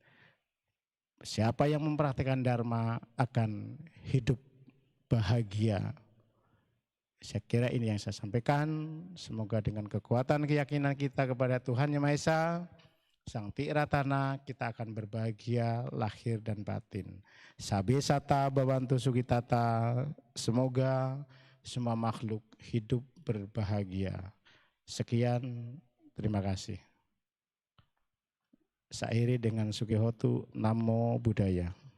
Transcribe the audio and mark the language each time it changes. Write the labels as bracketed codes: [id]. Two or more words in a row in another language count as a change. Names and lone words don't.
[id] Siapa yang mempraktikkan Dharma akan hidup bahagia. Saya kira ini yang saya sampaikan. Semoga dengan kekuatan keyakinan kita kepada Tuhan Yang Maha Esa, Sang Tiratana, kita akan berbahagia lahir dan batin. [pi] Sabe sata bawantu sugitata. [id] Semoga semua makhluk hidup berbahagia. Sekian, terima kasih. Sairi dengan Sugihotu, [pi] Namo Buddhaya.